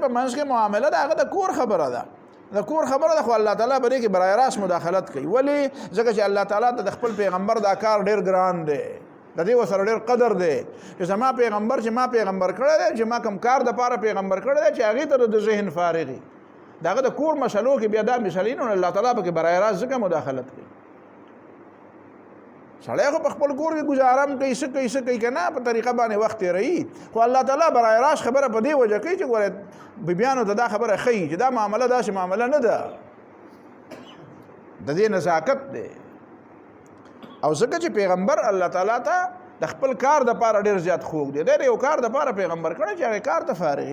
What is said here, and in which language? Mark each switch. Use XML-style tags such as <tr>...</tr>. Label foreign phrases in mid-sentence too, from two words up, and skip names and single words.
<ps>په منځ کې معامله ده هغه د کور خبره ده د کور خبره ده خو الله تعالی په دې کې</ps> <fa>براه راست</fa> <ps>مداخلت کوي ولې ځکه چې الله تعالی ته د خپل پیغمبر دا کار ډېر ګران دی د دې ورسره ډېر قدر دی چې زما پیغمبر چې ما پیغمبر کړی دی چې ما کوم کار دپاره پیغمبر کړی دی چې هغې ته د ذهن فارغ وي د هغه د کور مسلو کې بیا دا مسلې نو الله تعالی پکې</ps> <fa>برای راست</fa> <ps>ځکه مداخلت کوي سړی خو په خپل کور کې ګزاره هم کوي څه کوي که نه په طریقه باندې وخت تېروي خو الله تعالی</ps> <fa>برای راست</fa> <ps>خبره په دې وجه کوي چې ګوره بیبیانو ته دا خبره ښیي چې دا معامله داسې معامله نه ده د دې نزاکت دی او ځکه چې پیغمبر الله تعالی ته د خپل کار دپاره ډېر زیات خوږ دی د یو کار دپاره پیغمبر کړی چې هغې کار ته فارغ</ps>